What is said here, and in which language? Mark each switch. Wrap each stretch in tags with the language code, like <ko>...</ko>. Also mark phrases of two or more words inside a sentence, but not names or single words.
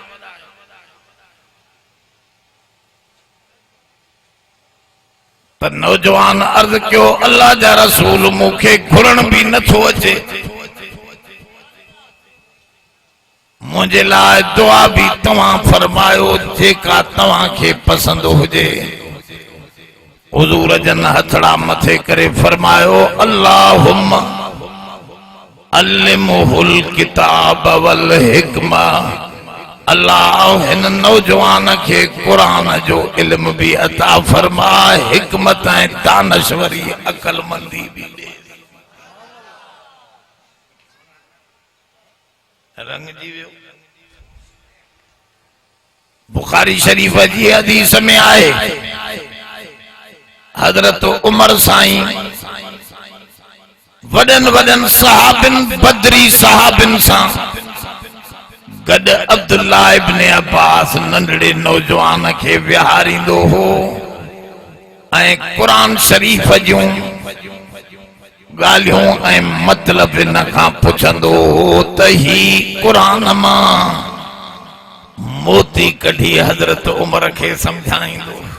<sd>त नौजवान अर्ज़ कयो, अल्लाह जा रसूल मूंखे घुरण भी नथो अचे। मुझे लाइ दुआ भी तव्हां फरमायो, जेका तव्हां खे पसंद हुजे। हुजूर जन हथड़ा मथे करे फरमायो,</sd> <ar>اللهم علمه الكتاب والحكمة.</ar> <sd>अल्लाह हिन नौजवान खे कुरान जो इल्म भी अता फरमा, हिकमत ऐं दानश्वरी अकलमंदी भी दे। रंग जी वियो। बुखारी शरीफ जी हदीस में आए, हजरत उमर साईं वडन वडन सहाबिन, बदरी सहाबिन सां गॾु अब्दुल्ला इब्ने अब्बास नंढड़े नौजवान खे विहारींदो हो ऐं कुरान शरीफ जूं ॻाल्हियूं ऐं मतलब इन खां पुछंदो हो त ही कुरान मां मोती कढी हजरत उमर खे समझाईंदो।</sd>